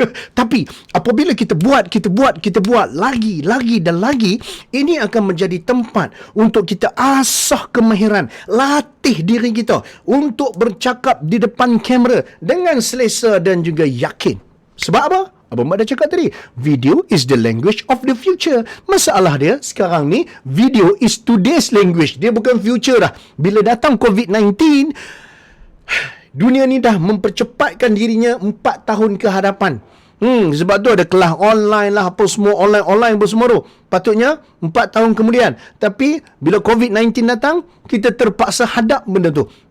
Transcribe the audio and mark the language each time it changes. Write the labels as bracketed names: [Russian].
[Malay] Tapi apabila kita buat lagi dan lagi, ini akan menjadi tempat untuk kita asah kemahiran, latih diri kita untuk bercakap di depan kamera dengan selesa dan juga yakin. Sebab apa? [English] Abang Mat [Malay] dah cakap tadi, [English] video is the language of the future. [Malay] Masalah dia sekarang ni, [English] video is today's language. [Malay] Dia bukan future dah. Bila datang COVID-19, dunia ni dah mempercepatkan dirinya 4 tahun ke hadapan. Sebab tu ada kelas online lah, apa semua online apa semua tu. Patutnya 4 tahun kemudian. Tapi bila COVID-19 datang, kita terpaksa hadap benda tu.